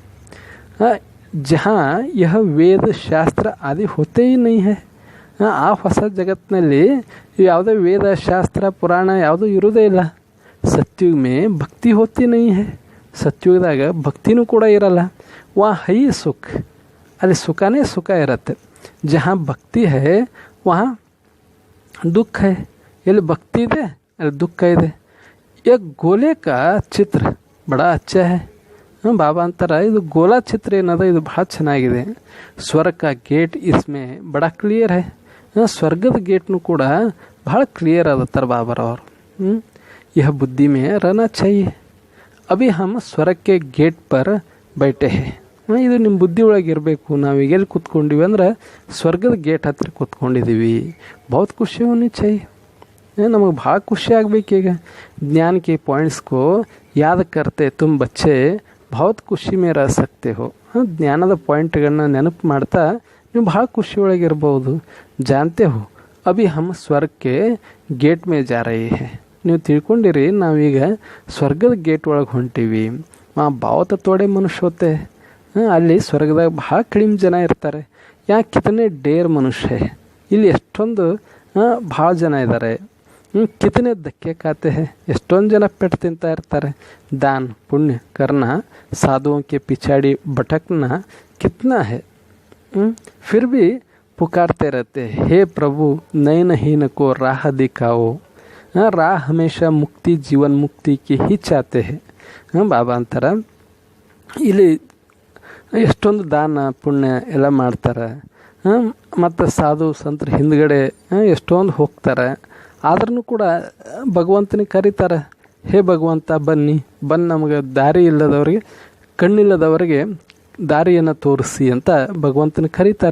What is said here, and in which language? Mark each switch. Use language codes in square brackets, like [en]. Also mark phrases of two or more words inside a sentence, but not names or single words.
[hi] जहाँ यह वेद शास्त्र आदि होते नहीं हैं, [kn] ಆ ಹೊಸ ಜಗತ್ತಿನಲ್ಲಿ ಯಾವುದೇ ವೇದ ಶಾಸ್ತ್ರ ಪುರಾಣ ಯಾವುದೂ ಇರೋದೇ ಇಲ್ಲ। [hi] सतयुग में भक्ति होती नहीं है, [kn] ಸತ್ಯುಗದಾಗ ಭಕ್ತಿನೂ ಕೂಡ ಇರಲ್ಲ। [hi] वहाँ है सुख, [kn] ಅಲ್ಲಿ ಸುಖನೇ ಸುಖ ಇರುತ್ತೆ। [hi] जहाँ भक्ति है वहाँ दुःख है, [kn] ಎಲ್ಲಿ ಭಕ್ತಿ ಇದೆ ಅಲ್ಲಿ ದುಃಖ ಇದೆ। [hi] एक गोले का चित्र बड़ा अच्छा है। [kn] ಬಾಬಾ ಅಂತಾರೆ ಇದು ಗೋಲಾ ಚಿತ್ರ ಏನದ ಇದು ಭಾಳ ಚೆನ್ನಾಗಿದೆ। [hi] ಸ್ವರ್ಗ का गेट इसमें बड़ा क्लियर है, [kn] ಸ್ವರ್ಗದ ಗೇಟ್ನು ಕೂಡ ಭಾಳ ಕ್ಲಿಯರ್ ಅದತ್ತಾರೆ ಬಾಬಾರವರು। [hi] यह बुद्धि में रहना चाहिए। अभी हम स्वर्ग के गेट पर बैठे हैं, [kn] ಇದು ನಿಮ್ಮ ಬುದ್ಧಿ ಒಳಗೆ ಇರಬೇಕು। ನಾವೀಗ ಎಲ್ಲಿ ಕೂತ್ಕೊಂಡಿವಿ ಅಂದ್ರೆ ಸ್ವರ್ಗದ ಗೇಟ್ ಹತ್ತಿರ ಕೂತ್ಕೊಂಡಿದ್ದೀವಿ। [hi] बहुत खुशी होनी चाहिए, [kn] ನಮಗೆ ಭಾಳ ಖುಷಿ ಆಗಬೇಕೀಗ। [hi] ज्ञान के पॉइंट्स को याद करते तुम बच्चे बहुत ಖುಷಿ में रह सकते हो। [kn] ಜ್ಞಾನದ ಪಾಯಿಂಟ್ಗಳನ್ನ ನೆನಪು ಮಾಡ್ತಾ ನೀವು ಭಾಳ ಖುಷಿ ಒಳಗಿರ್ಬೋದು। [hi] जानते हो अभी हम स्वर्ग के गेट में जा रहे हैं, [kn] ನೀವು ತಿಳ್ಕೊಂಡಿರಿ ನಾವೀಗ ಸ್ವರ್ಗದ ಗೇಟ್ ಒಳಗೆ ಹೊಂಟೀವಿ। [hi] वहाँ थोड़े मनुष्य होते, [kn] ಅಲ್ಲಿ ಸ್ವರ್ಗದಾಗ ಭಾಳ ಕಡಿಮೆ ಜನ ಇರ್ತಾರೆ। ಯಾಕೆ [hi] कितने ढेर मनुष्य, [kn] ಇಲ್ಲಿ ಎಷ್ಟೊಂದು ಭಾಳ ಜನ ಇದ್ದಾರೆ। [hi] कितने धक्के खाते हैं, [kn] ಎಷ್ಟೊಂದು ಜನ ಪೆಟ್ಟು ತಿಂತಾ ಇರ್ತಾರೆ। [hi] दान पुण्य करना साधुओं के पिछाड़ी भटकना कितना है, फिर भी पुकारते रहते हे प्रभु नयनहीन को राह दिखाओ। राह हमेशा मुक्ति जीवन मुक्ति की ही चाहते हैं। [kn] ಬಾಬಾ ಅಂತಾರೆ ಇಲ್ಲಿ ಎಷ್ಟೊಂದು ದಾನ ಪುಣ್ಯ ಎಲ್ಲ ಮಾಡ್ತಾರೆ, ಮತ್ತು ಸಾಧು ಸಂತರ ಹಿಂದ್ಗಡೆ ಎಷ್ಟೊಂದು ಹೋಗ್ತಾರೆ। ಆದ್ರೂ ಕೂಡ ಭಗವಂತನಿಗೆ ಕರೀತಾರೆ, ಹೇ ಭಗವಂತ ಬನ್ನಿ, ಬಂದು ನಮಗೆ ದಾರಿ ಇಲ್ಲದವರಿಗೆ, ಕಣ್ಣಿಲ್ಲದವರಿಗೆ ದಾರಿಯನ್ನು ತೋರಿಸಿ ಅಂತ ಭಗವಂತನ ಕರೀತಾರೆ।